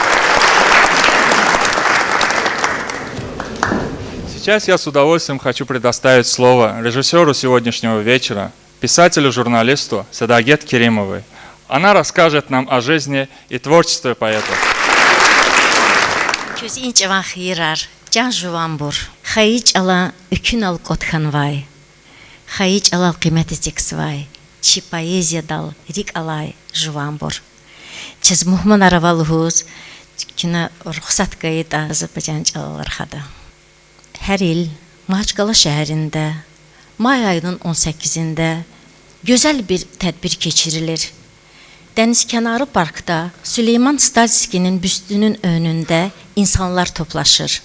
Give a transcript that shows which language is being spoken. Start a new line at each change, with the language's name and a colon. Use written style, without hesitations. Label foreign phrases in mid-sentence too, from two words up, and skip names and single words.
Russian: Сейчас я с удовольствием хочу предоставить слово режиссеру сегодняшнего вечера, писателю-журналисту Садагет Керимовой. Она расскажет нам о жизни и творчестве поэта.
Lezghian: Can juvambur, xayic ala ükün al kotxanvay, xayic alal qiymeti ziksvay, çi poeziya dal rik alay juvambur. Çiz muhman aravalıhuz, kina ruxsat qayıda Azərbaycan çalalar xada.
Azerbaijani: Hər il Mahaçqala şəhərində may ayının 18-də gözəl bir tədbir keçirilir. Dənizkənarı parkda Süleyman Stalskinin büstünün önündə insanlar toplaşır.